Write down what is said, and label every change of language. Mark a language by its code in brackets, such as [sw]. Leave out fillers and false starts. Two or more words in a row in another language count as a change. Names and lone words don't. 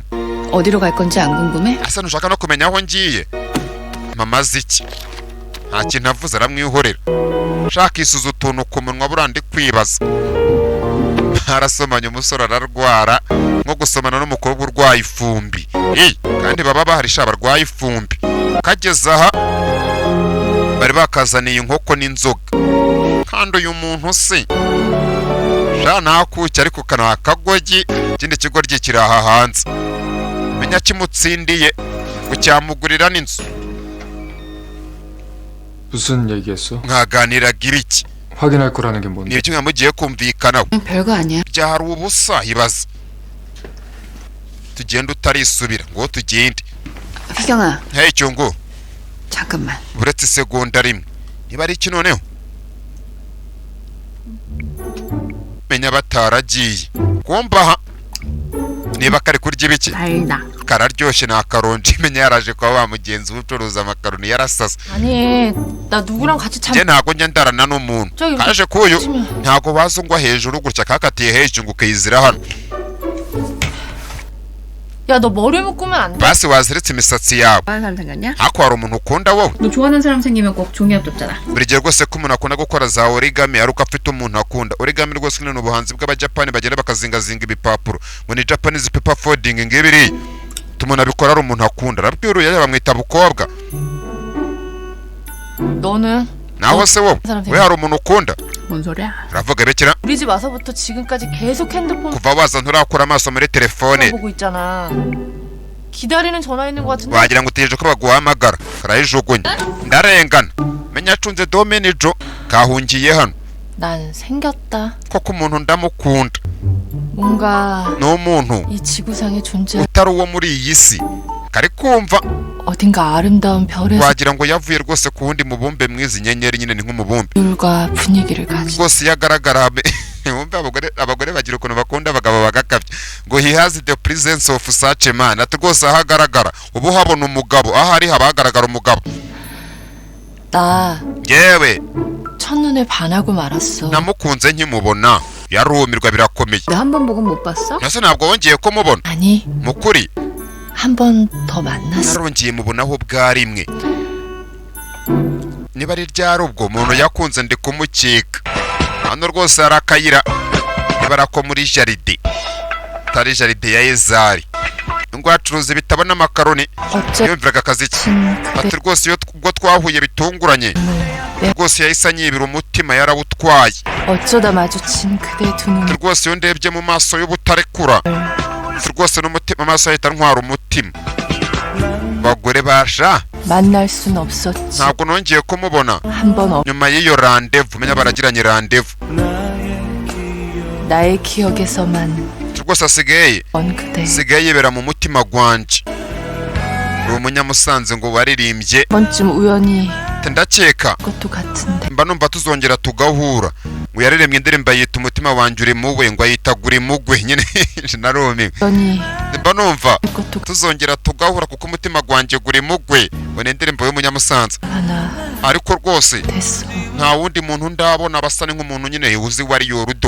[ko] 어디로 갈 건지 안 궁금해? [rw] asa ntushaka no kumenya aho ngiye mama azi iki nta kintu avuze aramwihorera shaka isuza utuntu ku munwa buriya ndi kwibaza arasomanye umusore ararwara nko gusomana n'umukobwa urwaye ifumbi kandi baba baharisha abarwaye ifumbi kageze aha bari bakazaniye inkoko n'inzoga kandi uyu muntu se sha ntakuki ariko kana kagogi ikindi kigoryi kiri aha hanze menya kimutsindiye ngo cyamugurira n'inzu [ko] 무슨 얘기했어? [rw] mwaganiraga ibiki [ko] 확인할 거라는 게 뭔데? [rw] ni ibiki mugiye kumvikanaho [ko] 별거 아니야. [rw] byahari ubusa ibaza tugenda utarisubira ngo tugende [ko] 휘경아, [rw] hey cyungu [ko] 잠깐만. [rw] uretse isegonda rimwe niba ari iki noneho menya bataragiye kumbaha niba kari kurya ibiki [ko] 달다. [rw] kararyoshye ni akaronji menya yaraje kwa wa mugenzi ucuruza amakaroni yarasasa [ko] 아니, 나 누구랑 같이 [rw] njye ntago njya ndarana n'umuntu [ko] 저기 [rw] kaje kuyu [ko] 치면 [rw] ntago baza ngwa hejuru gutya kakatiye hejuru ngo ukayizira hano [ko] 야, 너 머리 묶으면 안 돼. [rw] basi waziritse imisatsi yawe [ko] 좋아하는 사람 생겼냐? [rw] hako hari umuntu ukunda wowe [ko] 너 좋아하는 사람 생기면 꼭 종이업 줬잖아. [rw] buri gihe rwose ko umuntu akunda gukora za origami ari uko afite umuntu akunda origami rwose ni ubuhanzi bw'abajapani bagenda bakazingazinga ibipapuro ngo ni [en] Japanese paper folding [rw] ngibiri tumuntu abikora ari umuntu akunda arabwiruye bamwita bukobwa [ko] 너는 [rw] naho se wowe we hari umuntu ukunda [ko] 뭔 소리야? [rw] uravuga bekera [ko] 우리 집 와서부터 지금까지 계속 핸드폰 [rw] kuva waza nturakura amaso muri telefone [ko] 보고 있잖아. 기다리는 전화 있는 것 같은데. [rw] wagira ngo utegereje ko baguhamagara karayijugunya ndarengana menya acunze domenijo kahungiye hano [ko] 난 생겼다. [rw] koko umuntu ndamukunda [ko] 뭔가 [rw] ni umuntu [ko] 이 지구상에 존재 [rw] utari uwo muri iyi si kari kumva [ko] 어딘가 아름다운 별에서 [rw] wagira ngo yavuye rwose ku wundi mubumbe mwiza inyenyeri nyine ni nk'umubumbe [ko] 율과 분위기를 가진 [rw] rwose iyo agaragara wumve abagore bagira ukuntu bakunda abagabo bagakabye ngo [en] he has the presence of such a man [rw] ati rwose aho agaragara ubu habona umugabo aho ari haba hagaragara umugabo [ko] 나 [rw] yewe [ko] 첫눈에 반하고 말았어. [rw] namukunze nkimubona yarumirwa birakomeye [ko] 나 한 번 보고 못 봤어? [rw] nase ntabwo wongeye kumubona [ko] 아니, [rw] mu kuri [ko] 한 번 더 만났어. [rw] narongeye mubonaho bwa rimwe niba ari ryari ubwo umuntu yakunze ndi kumukeka hano rwose hari akayira niba ari ako muri jaride atari jaride ya ezari ngo hacuruza ibitabo n'amakaroni [ko] 어째 [rw] yumviraga akazi ke [ko] 친 [rw] ati [ko] 그대 [rw] rwose iyo ubwo twahuye bitunguranye rwose yahise anyibira umutima yarawutwaye [ko] 어쩌다 마주친 그대 두 눈. [rw] ati rwose iyo ndebye mu maso y'ubutarekura ati rwose n'umutima amaso ahita ntwara umutima bagore basha [ko] 만날 순 없었지. [rw] ntabwo nongeye kumubona [ko] 한 번 [rw] nyuma y'iyo randevu menya baragiranye randevu [ko] 나의 기억에서만 [rw] rwose asigaye [ko] 언 그대. [rw] asigaye yibera mu mutima gwanje uri umunyamusanze ngo waririmbye [ko] 한 번쯤 우연히 [rw] ati ndakeka [ko] 것도 같은데. [rw] mba numva tuzongera tugahura ngo yaririmbye indirimbo yita umutima wanjye uri muwe ngo ayita uri mugwe nyine narumiwe [ko] 우연히 [rw] mba numva [ko] 것도 [rw] tuzongera tugahura kuko umutima gwanjye uri mugwe ngo ni indirimbo y'umunyamusanze [ko] 하나 [rw] ariko rwose [ko] 됐어. [rw] nta wundi muntu ndabona basa ni nk'umuntu nyine uzi wari yorudo